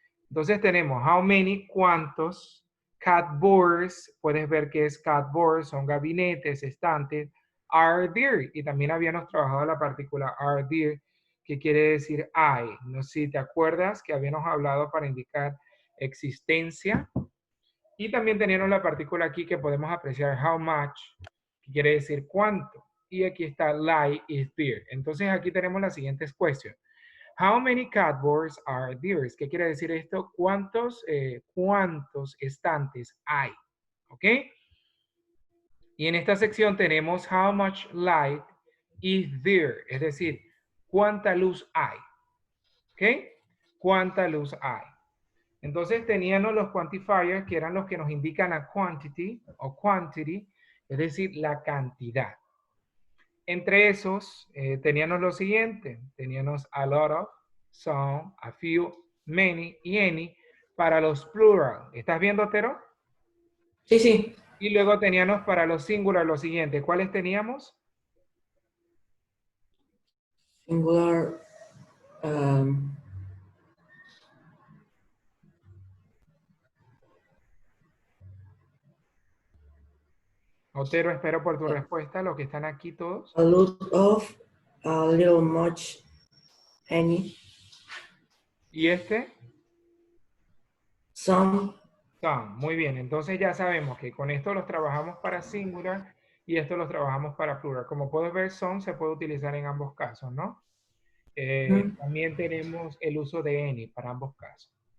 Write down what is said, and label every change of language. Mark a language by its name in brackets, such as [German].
[Spanish] Entonces tenemos how many, cuántos, cupboards, puedes ver que es cupboards, son gabinetes, estantes, are there, y también habíamos trabajado la partícula are there, que quiere decir hay. No sé si te acuerdas que habíamos hablado para indicar existencia, y también teníamos la partícula aquí que podemos apreciar how much, que quiere decir cuánto, y aquí está lie is there. Entonces aquí tenemos las siguientes cuestiones. [English] How many cupboards are there? [Spanish] ¿Qué quiere decir esto? ¿Cuántos estantes hay? ¿Ok? Y en esta sección tenemos how much light is there? Es decir, ¿cuánta luz hay? ¿Ok? ¿Cuánta luz hay? Entonces teníamos los quantifiers que eran los que nos indican la quantity o quantity, es decir, la cantidad. Entre esos teníamos lo siguiente, teníamos a lot of, some, a few, many y any para los plural. ¿Estás viendo, Tero? Sí, sí. Y luego teníamos para los singular lo siguiente. ¿Cuáles teníamos? Singular. um, Otero, espero por tu respuesta, los que están aquí todos. [English] a lot of, a little, much, any, [Spanish] ¿Y este? [English] some. Some. [Spanish] Muy bien, entonces ya sabemos que con esto los trabajamos para singular y esto los trabajamos para plural. Como puedes ver, some se puede utilizar en ambos casos, ¿no? También tenemos el uso de any para ambos casos.